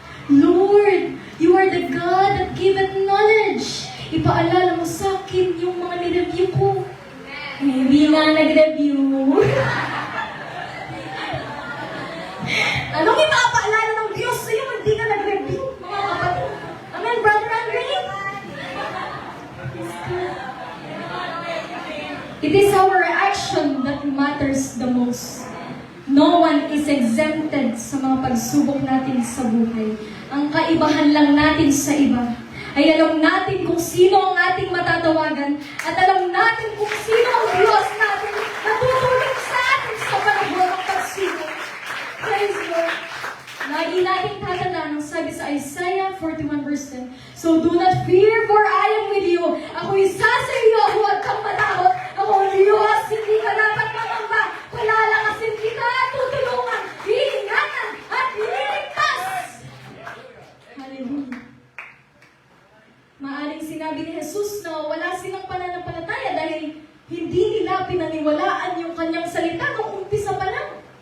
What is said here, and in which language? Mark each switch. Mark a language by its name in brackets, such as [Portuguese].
[English] Lord, you are the God that giveth knowledge. [Filipino] Ipaalala mo sa akin yung mga nireview ko. Hindi nga nag-review. Anong ipapaalala ng Diyos sa'yo? Hindi ka nag-review, mga kapatid. [English] Amen, Brother Andre? It is our action that matters the most. No one is exempted [Filipino] sa mga pagsubok natin sa buhay. Ang kaibahan lang natin sa iba ay alam natin kung sino ang ating matatawagan at alam natin kung sino ang Diyos natin na tutulong sa atin sa panahon ng pagsubok. [English] Praise God. [Filipino] Lagi natin tatandaan ang sabi sa Isaiah 41 verse 10. [English] So do not fear, for I am with you. [Filipino] Ako isa sa iyo, huwag kang matakot. Ako ang Diyos, hindi ka dapat mangamba. Palalakasin kita, tutulungan, hiingatan, at liligtas. Hallelujah. Maaring sinabi ni Jesus na wala silang pananampalataya dahil hindi nila pinaniwalaan yung kanyang salita nung umpisa pa lang.